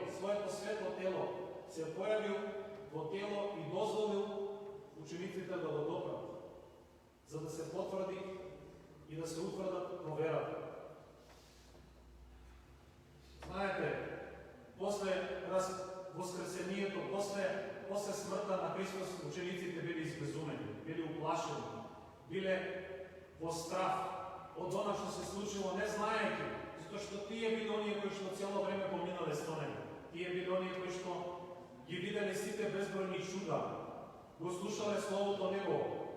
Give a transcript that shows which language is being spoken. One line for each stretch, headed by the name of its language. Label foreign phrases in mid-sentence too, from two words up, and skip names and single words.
Macedonian: Своето светло тело се појавил во тело и дозволил учениците да го допрат, за да се потврди и да се утврдат во верата. Знаете, после воскресението, после смртта на Христос, учениците били избезумени, били уплашени, биле во страх од она што се случило, не знаејќи, затоа што тие били оние кои што цело време поминале стонени. Тие били оние кои што ги виделе сите безбројни чуда, го слушале Словото Негово.